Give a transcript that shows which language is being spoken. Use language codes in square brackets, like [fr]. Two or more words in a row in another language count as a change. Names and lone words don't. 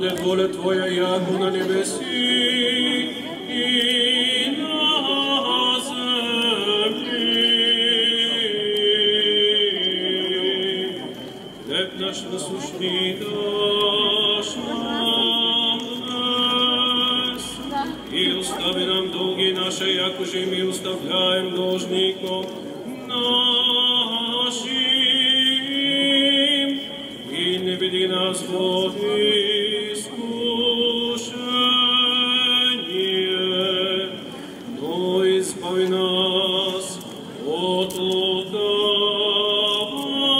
[cu] воля Твоя, яко на небеси и на земли. Хлеб наш насущни даш нам днес, и остави нам долги наши, яко же ми оставляем должников нашим, и не веди нас в искушение, но избави нас от лукавого.